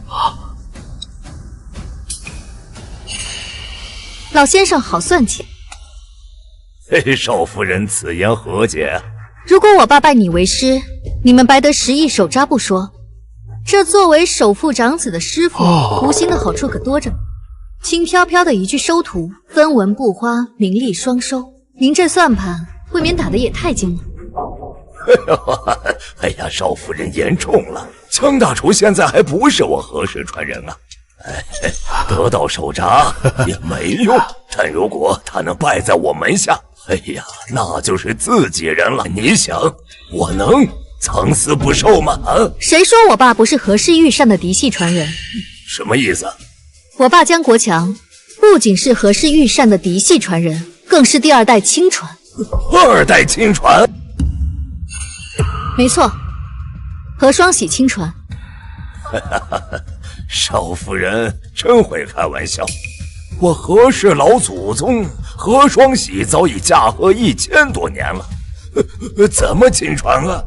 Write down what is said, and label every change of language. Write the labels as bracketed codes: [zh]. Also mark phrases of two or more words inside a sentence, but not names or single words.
[zh] 老先生好算計。少夫人此言何解？如果我爸拜你為師，你們白得10億手札不說，這作為首富長子的師傅，無形的好處可多着呢。輕飄飄的一句收徒，分文不花，名利雙收。您這算盤未免打得也太精了。哎呀，少夫人言重了，江大廚現在還不是我何氏傳人啊。得到手札也沒用，但如果他能拜在我門下，哎呀，那就是自己人了。你想，我能藏私不受嗎？誰說我爸不是何氏御膳的嫡系傳人？什麼意思？我爸江國強不僅是何氏御膳的嫡系傳人，更是第2 代親傳。 2代親傳？沒錯，何雙喜親傳。少夫人真會開玩笑，我何氏老祖宗何雙喜早已駕鶴1000多年了，怎麼親傳啊？